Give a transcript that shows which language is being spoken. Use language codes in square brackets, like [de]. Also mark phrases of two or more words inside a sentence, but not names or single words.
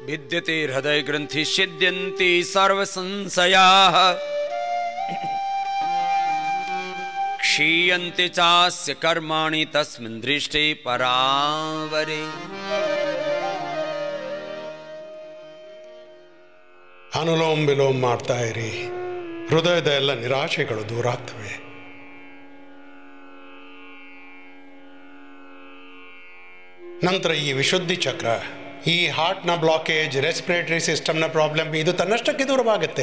[sa] भिद्यते हृदय ग्रंथि छिद्यन्ति सर्व संशयाः क्षीयन्ते चास्य कर्माणि तस्मिन् दृष्टे परावरे. [kn] ಅನುಲೋಮ ವಿಲೋಮ ಮಾಡ್ತಾ ಇರಿ, ಹೃದಯದ ಎಲ್ಲ ನಿರಾಶೆಗಳು ದೂರ ಆಗ್ತವೆ. ನಂತರ ಈ ವಿಶುದ್ಧಿ ಚಕ್ರ, ಈ [en] heart's blockage, respiratory system's problem, [kn] ಇದು ತನ್ನಷ್ಟಕ್ಕೆ ದೂರವಾಗುತ್ತೆ.